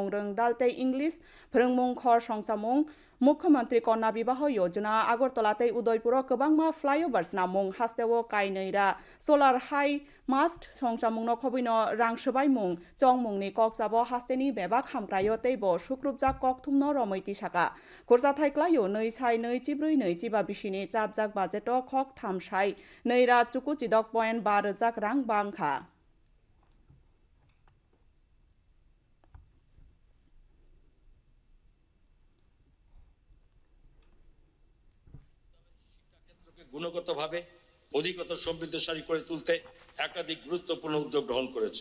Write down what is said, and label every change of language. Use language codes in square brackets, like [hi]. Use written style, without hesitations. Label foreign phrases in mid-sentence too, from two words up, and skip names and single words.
[trp] रों दालतै इंग्लिश फोरोंमुं खर संसामुं मुख्यमंत्री कन्या विवाह योजना आगरतलातै उदयपुर गोबांमा फ्लाइओभार्स ना मुं हास्तेव कायनैरा [en] solar high mast [trp] संसामुं न खबैनो रां सबाय मुं चं मुंनि ककजाब हास्तेनि बेबा खामग्रायो तैबो सुक्रुबजा कक थुमनो रमैति साका खुरजा थाइक्लायो नै साइ नै चिब्रै नै चिबा बिसिनि चाबजाक बाजेट खक थामसाइ नैरा चुकु चिदक पॉइंट 12,000 रां बांखा [bn] গুণগতভাবে অধিকতর সমৃদ্ধশালী করে তুলতে একাধিক গুরুত্বপূর্ণ উদ্যোগ গ্রহণ করেছে।